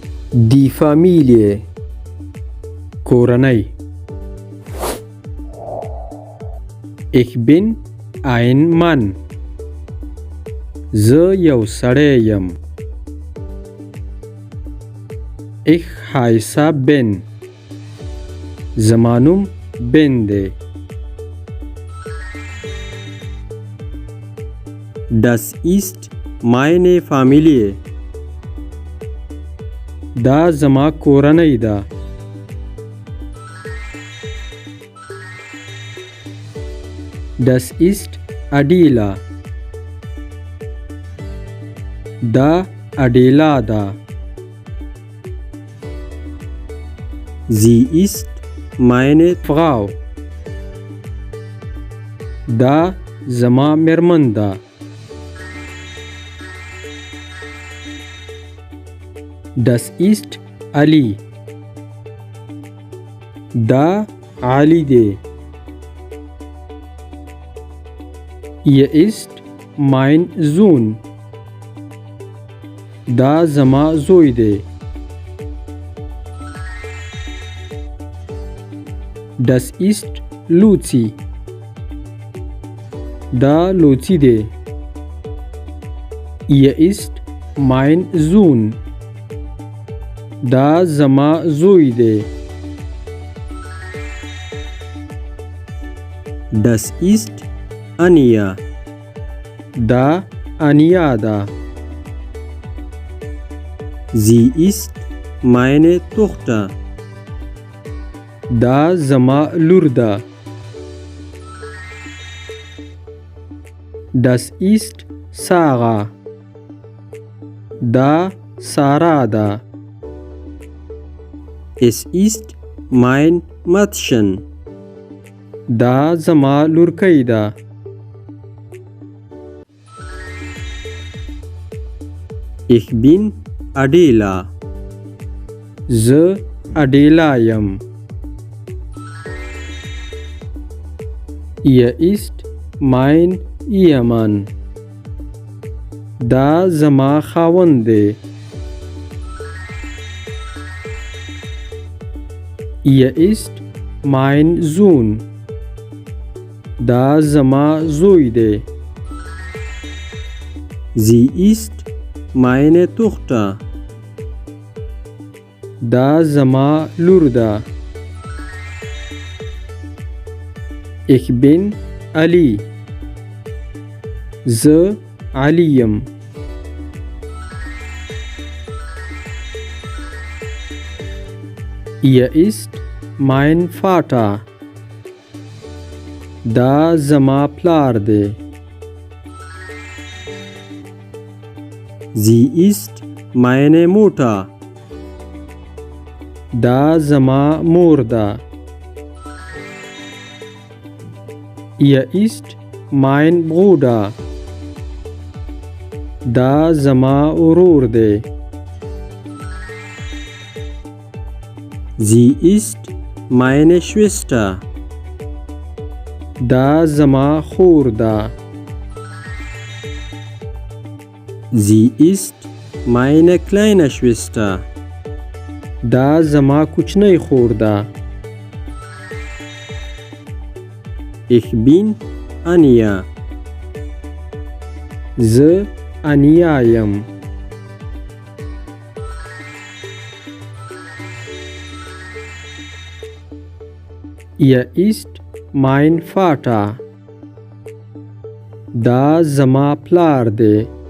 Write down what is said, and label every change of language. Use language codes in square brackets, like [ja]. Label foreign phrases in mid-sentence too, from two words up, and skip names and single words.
[de] Die Familie کورنۍ. Ich bin ein Mann. [ps] زه یو سړی یم. [de] Ich heiße Ben. [ps] زما نوم بن دی. [de] Das ist meine Familie. [ps] دا زما کورنۍ ده. [de] Das ist Adela. [ps] دا Adela ده. [de] Sie ist meine Frau. [ps] دا زما میرمن ده. [de] Das ist Ali. [ps] دا Ali دی. [de] Er ist mein Sohn. [ps] دا زما زوی دی. [de] Das ist Lucy. [ps] دا Lucy دی. [de] Er ist mein Sohn. [ps] دا زما زوی دی. [de] Das ist Anja. [ps] دا Anja ده. [de] Sie ist meine Tochter. [ps] دا زما لور ده. [de] Das ist Sarah. [ps] دا سارا ده. [de] Es ist mein Mädchen. [ps] دا زما لورکی ده. [de] Ich bin Adela. [ps] زه Adela یم. [de] Er ist mein Ehemann. [ps] دا زما خاوند دی. [de] Er ist mein Sohn. [ps] دا زما زوی دی. [de] Sie ist meine Tochter. [ps] دا زما لور ده. [de] Ich bin Ali. [ps] زه علی یم. [de] Er ist mein Vater. [ps] دا زما پلار دی. [de] Sie ist meine Mutter. [ps] دا زما مور ده. [de] Er ist mein Bruder. [ps] دا زما ورور دی. [de] Sie ist meine Schwester. [ps] دا زما خور ده. [de] Sie ist meine kleine Schwester. [ps] دا زما کوچنی خور ده. [de] Ich bin Anja. [ps] زه انیا یم. [de] Er ist mein Vater. [ps] دا زما پلار دی.